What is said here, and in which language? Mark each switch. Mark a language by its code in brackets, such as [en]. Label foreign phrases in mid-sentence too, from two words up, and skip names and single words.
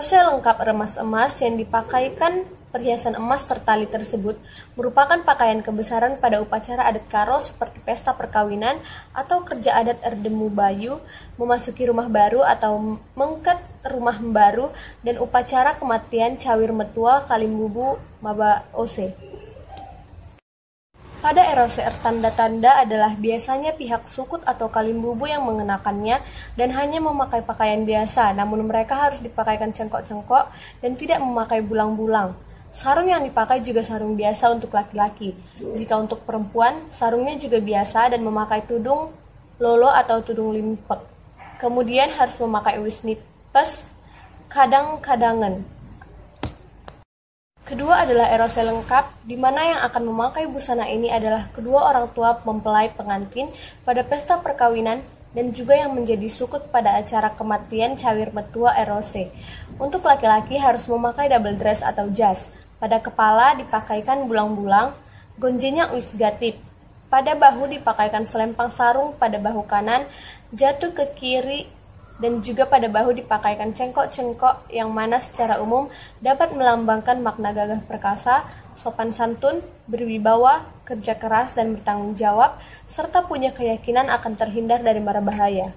[id] Rose lengkap emas-emas yang dipakaikan perhiasan emas tertali tersebut merupakan pakaian kebesaran pada upacara adat Karo seperti pesta perkawinan atau kerja adat [btx] erdemu bayu, [id] memasuki rumah baru atau mengket rumah baru, dan upacara kematian [btx] cawir metua kalimbubu maba ose. [id] Pada erose tanda-tanda adalah biasanya pihak sukut atau kalimbubu yang mengenakannya dan hanya memakai pakaian biasa, namun mereka harus dipakaikan cengkok-cengkok dan tidak memakai bulang-bulang. Sarung yang dipakai juga sarung biasa untuk laki-laki. Jika untuk perempuan, sarungnya juga biasa dan memakai tudung lolo atau tudung limpek. Kemudian harus memakai [btx] uis nipes, [id] kadang-kadangan. Kedua adalah erose lengkap, di mana yang akan memakai busana ini adalah kedua orang tua mempelai pengantin pada pesta perkawinan dan juga yang menjadi sukut pada acara kematian [btx] cawir metua erose. [id] Untuk laki-laki harus memakai [en] double dress [id] atau jas. Pada kepala dipakaikan bulang-bulang, gonjenya [btx] uis gatip. [id] Pada bahu dipakaikan selempang sarung pada bahu kanan, jatuh ke kiri, dan juga pada bahu dipakaikan cengkok-cengkok yang mana secara umum dapat melambangkan makna gagah perkasa, sopan santun, berwibawa, kerja keras dan bertanggung jawab, serta punya keyakinan akan terhindar dari mara bahaya.